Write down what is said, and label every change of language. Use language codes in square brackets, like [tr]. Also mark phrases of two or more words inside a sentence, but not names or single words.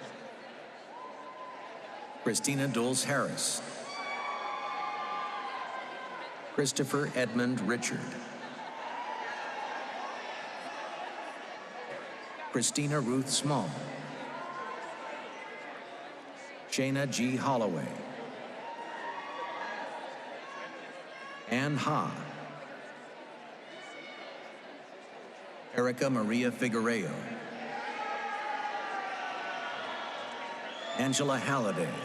[en] Christina Dulles Harris. Christopher Edmund Richard. Christina Ruth Small. Shayna G. Holloway. Ann Ha. Erica Maria Figueiredo. Angela Halliday.